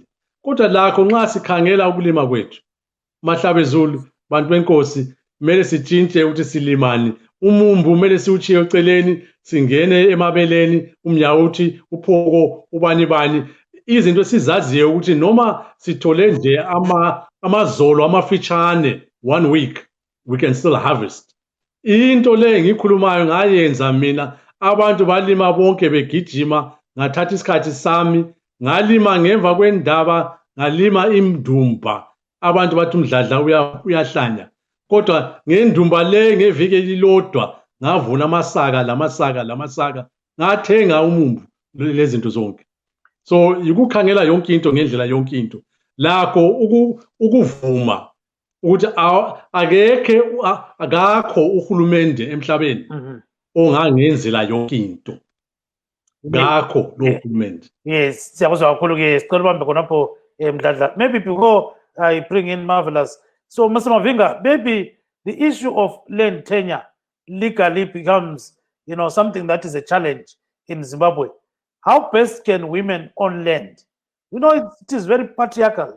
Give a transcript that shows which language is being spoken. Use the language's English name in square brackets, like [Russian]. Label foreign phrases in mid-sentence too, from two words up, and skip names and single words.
[North Ndebele] Kodwa lakho nxa sikhangela ukulima kwethu, mahlabezulu, bantu benkosi, mele sitshintshe ukuthi silimani. Umumbu mele siwuchiye eceleni, singene emabeleni, umnyawuthi, uphoko, ubani. Izinto sizaziyo ukuthi noma sithole nje amazolo amafitshane [English] 1 week, we can still harvest. [North Ndebele] Into le ngikhulumayo ngayenza mina, abantu balima bonke begijima, ngathatha isikhathi sami, ngalima ngemva kwendaba, ngalima imdumba. Abantu bathi umdladla uyahlanya. Kodwa ngendumba le ngeviki elilodwa ngavuna lamasaka, ngathenga umumbu lezinto zonke. So yikukhangela yonke into ngendlela yonke into. Lakho ukuvuma ukuthi akakho uhulumende emhlabeni ongangenzela yonke into. Ngakho lo hulumende. Yes, siyabuzwa kakhulu ke sicela ubambe khonapho Mdladla. [English] Maybe before I bring in Marvelous. So Mr. Mavinga, maybe the issue of land tenure legally becomes, something that is a challenge in Zimbabwe. How best can women own land? It is very patriarchal.